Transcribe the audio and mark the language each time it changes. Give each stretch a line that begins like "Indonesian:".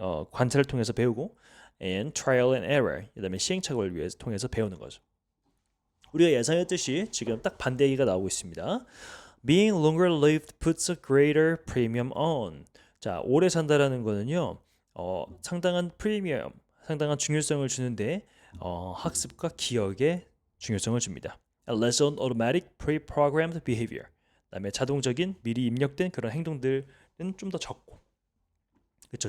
Korean: 관찰을 통해서 배우고
English: and trial and error.
Korean: 그다음에 시행착오를 위해서 통해서 배우는 거죠. 우리가 예상했듯이 지금 딱 반대 얘기가 나오고 있습니다.
English: Being longer lived puts a greater premium on.
Korean: 자, 오래 산다라는 거는요. 상당한 중요성을 주는데 학습과 기억에 중요성을 줍니다.
English: A less on automatic pre-programmed behavior.
Korean: 그다음에 자동적인 미리 입력된 그런 행동들은 좀 더 적고. 그렇죠.